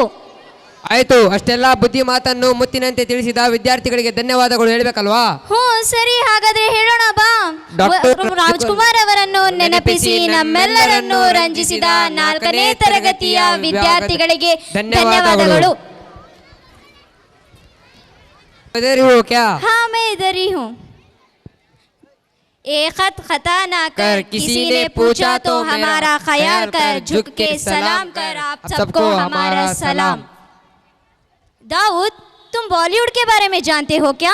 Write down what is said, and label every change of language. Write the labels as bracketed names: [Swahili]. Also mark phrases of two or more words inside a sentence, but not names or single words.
[Kannada] ಆಯ್ತು, ಅಷ್ಟೆಲ್ಲ ಬುದ್ಧಿ ಮಾತನ್ನು ಮುತ್ತಿನಂತೆ ತಿಳಿಸಿದ ವಿದ್ಯಾರ್ಥಿಗಳಿಗೆ ಧನ್ಯವಾದಗಳು ಹೇಳ್ಬೇಕಲ್ವಾ? ಹ್ಞೂ ಸರಿ, ಹಾಗಾದ್ರೆ ಹೇಳೋಣ ಬಾ. ರಾಜ್ಕುಮಾರ್ ಅವರನ್ನು ನೆನಪಿಸಿ ನಮ್ಮೆಲ್ಲರನ್ನು ರಂಜಿಸಿದ 4ನೇ ತರಗತಿಯ ವಿದ್ಯಾರ್ಥಿಗಳಿಗೆ ಧನ್ಯವಾದಗಳು. [Hindi] हाँ मैं इधर ही हूँ. एक खत खता ना कर किसी ने पूछा तो हमारा ख्याल कर, झुक के सलाम कर आप सबको हमारा सलाम. दाऊद, तुम बॉलीवुड के बारे में जानते हो क्या?